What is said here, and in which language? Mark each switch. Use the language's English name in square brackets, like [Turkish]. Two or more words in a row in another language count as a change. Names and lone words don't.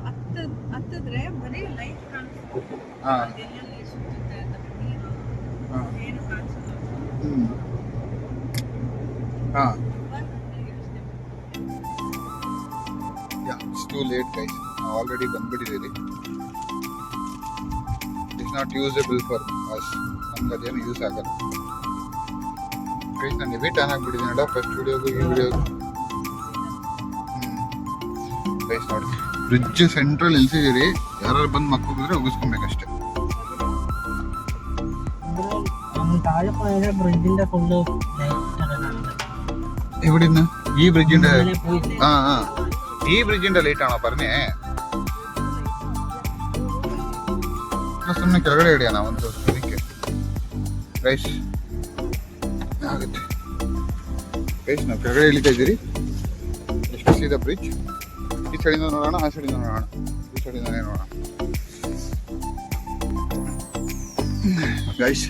[Kannada] ಹಾ, ಹಾ, [English] It's too late guys, [Kannada] ಆಲ್ರೆಡಿ ಬಂದ್ಬಿಟ್ಟಿದ್ದೀರಿ. [English] It's not usable for us, [Kannada] ನಮ್ಗೆ ಅದೇನು ಯೂಸ್ ಆಗಲ್ಲ ಗೈಸ್. ನಾನು [English] heavy turn [Kannada] ಆಗ್ಬಿಟ್ಟಿದ್ದೀನಿ ನೋಡ, ಫಸ್ಟ್ ವಿಡಿಯೋಗೂ ಈ ವಿಡಿಯೋಗೂ. ಗೈಸ್ ನೋಡಿ, [English] bridge central [Kannada] ನಿಲ್ಸಿದ್ದೀರಿ, ಯಾರು ಬಂದು ಮಕ್ಕಳಿದ್ರೆ ಉಗಿಸ್ಕೊಬೇಕಷ್ಟೇ. [Malayalam] എവിടെന്ന്? ഈ ബ്രിഡ്ജിന്റെ ഈ ബ്രിഡ്ജിന്റെ ലൈറ്റ് ആണോ പറഞ്ഞേ? [Kannada] ಸುಮ್ಮನೆ ಕೆಳಗಡೆ ಹಿಡಿಯೋಣ ಒಂದು ಇದಕ್ಕೆ ಗೈಸ್. ಆಗುತ್ತೆ ಗೈಸ್, ನಾವು ಕೆಳಗಡೆ ಇಳಿತಾ ಇದ್ದೀರಿ. ಎಷ್ಟು ಸೀದಾ ಬ್ರಿಡ್ಜ್, ಈ ಸೈಡಿಂದ ನೋಡೋಣ, ಆ ಸೈಡಿಂದ ನೋಡೋಣ, ಈ ಸೈಡಿಂದನೇ ನೋಡೋಣ ಗೈಸ್.